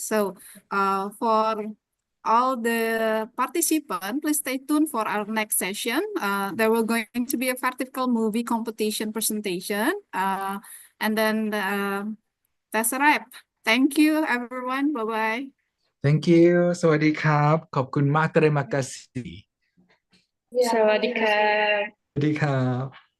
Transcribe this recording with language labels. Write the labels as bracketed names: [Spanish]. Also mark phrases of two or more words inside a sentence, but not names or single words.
[English] So for all the participants, please stay tuned for our next session. There will going to be a vertical movie competition presentation. And then that's a wrap. Thank you, everyone. Bye-bye. Thank you. [Thai] สวัสดีครับ ขอบคุณมาก [Indonesian] terima kasih. [Thai] สวัสดีค่ะ สวัสดีครับ